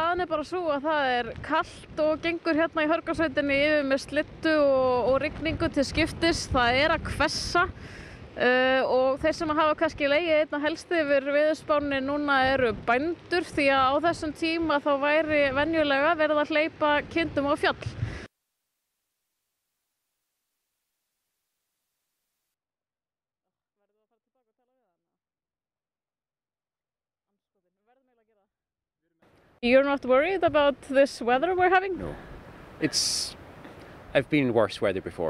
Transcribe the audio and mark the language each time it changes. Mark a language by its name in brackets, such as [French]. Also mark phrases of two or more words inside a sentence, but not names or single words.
[Icelandic] staðan bara svo að það kalt og gengur hérna í Hörgársveitinni yfir með slyddu og rigningu til skiptis. Það að hvessa og þeir sem hafa kannski legið einna helst yfir veðurspánni núna eru bændur því að á þessum tíma þá væri venjulega verið að hleypa kindum á fjall. [English] You're not worried about this weather we're having? No. I've been in worse weather before.